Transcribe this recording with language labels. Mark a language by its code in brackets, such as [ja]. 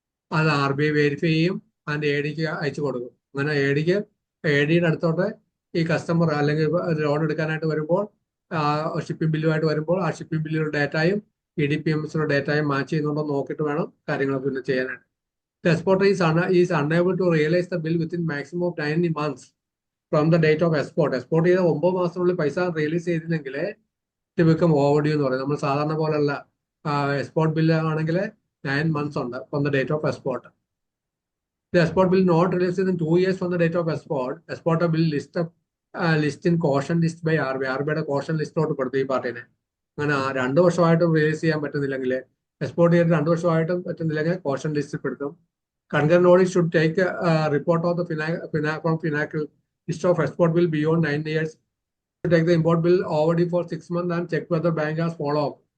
[ml] അത് RBI verify ചെയ്യും. അതിൻ്റെ ADക്ക് അയച്ചു കൊടുക്കും. അങ്ങനെ ADയുടെ അടുത്തോട്ട് ഈ കസ്റ്റമർ അല്ലെങ്കിൽ ലോൺ എടുക്കാനായിട്ട് വരുമ്പോൾ ഷിപ്പിംഗ് ബില്ലുമായിട്ട് വരുമ്പോൾ ആ ഷിപ്പിംഗ് ബില്ലിലുള്ള ഡാറ്റയും EDPMSയുടെ ഡാറ്റയും മാച്ച് ചെയ്യുന്നുണ്ടോ നോക്കിയിട്ട് വേണം കാര്യങ്ങൾ പിന്നെ ചെയ്യാനായിട്ട്. [en] The exporter is unable to realize the bill within maximum of 9 months from the date of export. [ml] Export ചെയ്ത 9 മാസത്തിനുള്ളിൽ പൈസ റിയലൈസ് ചെയ്തില്ലെങ്കിൽ [en] it become overdue [ml] എന്ന് പറയും. നമ്മൾ സാധാരണ പോലെയല്ല. എക്സ്പോർട്ട് ബില്ല് ആണെങ്കിൽ [en] 9 months ഉണ്ട് from the date of export. The export bill not released in 2 years from the date of export. Exporter bill list in caution list by RBI. [ml] RBIയുടെ caution ലിസ്റ്റോട്ട് പെടുത്തും ഈ പാർട്ടിനെ. അങ്ങനെ 2 വർഷമായിട്ടും റിലീസ് ചെയ്യാൻ പറ്റുന്നില്ലെങ്കിൽ, എക്സ്പോർട്ട് ചെയ്തിട്ട് 2 വർഷമായിട്ടും പറ്റുന്നില്ലെങ്കിൽ കോഷൻ ലിസ്റ്റിൽ പെടുത്തും. [en] Concurrent audit should take a report of the from Finacle list of export bill beyond 9 years. To take the import bill overdue for 6 months and check whether bank has follow up.